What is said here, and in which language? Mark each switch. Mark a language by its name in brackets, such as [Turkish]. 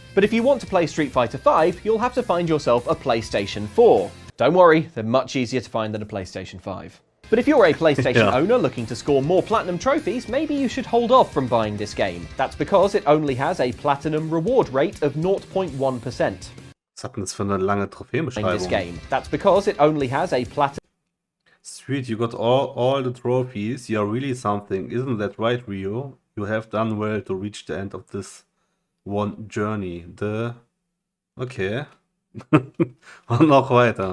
[English] But if you want to play Street Fighter 5, you'll have to find yourself a PlayStation 4. Don't worry, they're much easier to find than a PlayStation 5. But if you're a PlayStation owner looking to score more platinum trophies, maybe you should hold off from buying this game. That's because it only has a platinum reward rate of 0.1%. [German] Was hat denn das für eine lange Trophäenbeschreibung? [English] That's because it only has a platinum. Sweet, you got all the trophies. You're really something. Isn't that right, Rio? You have done well to reach the end of this one journey. [German] Okay. Und noch weiter.